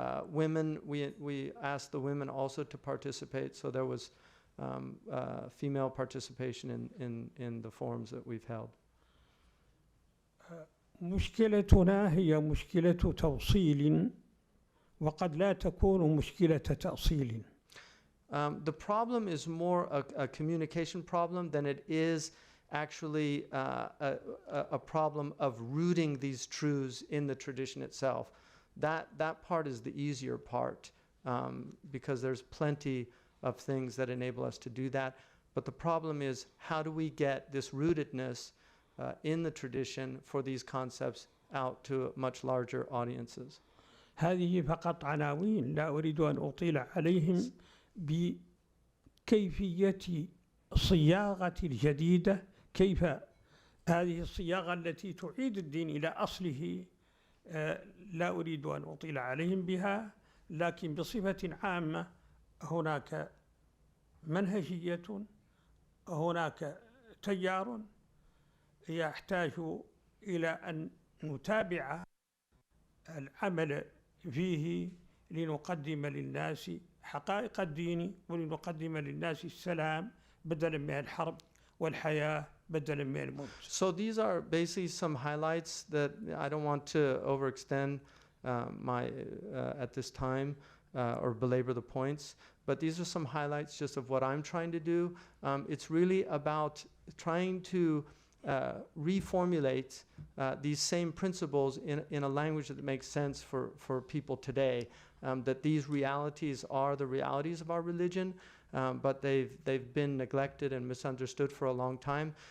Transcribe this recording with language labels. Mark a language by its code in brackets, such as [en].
[en] women, we asked the women also to participate, so there was female participation in the forums that we've held. [ar] مشكلتنا هي مشكلة توصيل وقد لا تكون مشكلة تأصيل. [en] The problem is more a communication problem than it is actually a problem of rooting these truths in the tradition itself. That part is the easier part, because there's plenty of things that enable us to do that. But the problem is, how do we get this rootedness in the tradition for these concepts out to much larger audiences? [ar] هذه فقط عناوين لا أريد أن أطيل عليهم بكيفية صياغة الجديدة، كيف هذه الصياغة التي تعيد الدين إلى أصله. لا أريد أن أطيل عليهم بها، لكن بصفة عامة هناك منهجية، هناك تيار يحتاج إلى أن نتابع العمل فيه لنقدم للناس حقائق الدين، ولنقدم للناس السلام بدلا من الحرب، والحياة بدلا من الموت. [en] So these are basically some highlights that I don't want to overextend at this time or belabor the points, but these are some highlights just of what I'm trying to do. It's really about trying to reformulate these same principles in a language that makes sense for people today, that these realities are the realities of our religion, but they've been neglected and misunderstood for a long time.